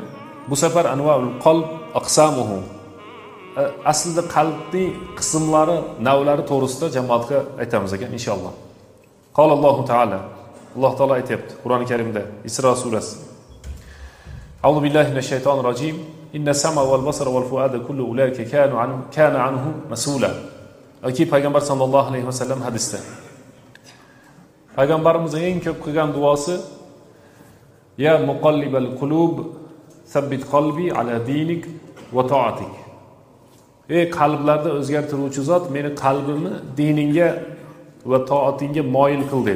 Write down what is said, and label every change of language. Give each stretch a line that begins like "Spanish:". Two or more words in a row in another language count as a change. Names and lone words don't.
Uzbek: Bu safar
Arabic: أنواع القلب أقسامه.
Uzbek: Aslida qalbning qismlari, navlari to'g'risida jamoatga aytamiz ekan inshaalloh.
Arabic: قال الله تعالى.
Uzbek: Alloh taolo aytibdi Qur'oni Karimda Isro surasi.
Arabic: أعوذ بالله من الشيطان الرجيم. إن السمع والبصر والفؤاد كل أولئك كان عنه مسؤولا.
Uzbek: Aki payg'ambar
Arabic: صلى الله عليه وسلم
Uzbek: hadisda. Payg'ambarimizning eng ko'p qilgan duosi
Arabic: يا مقلب القلوب ثبت قلبي على دينك وطاعتك.
Uzbek: Ey qalblarda o'zgartiruvchi zot, meni qalbimni diningga va toatingga moyil qil dedi.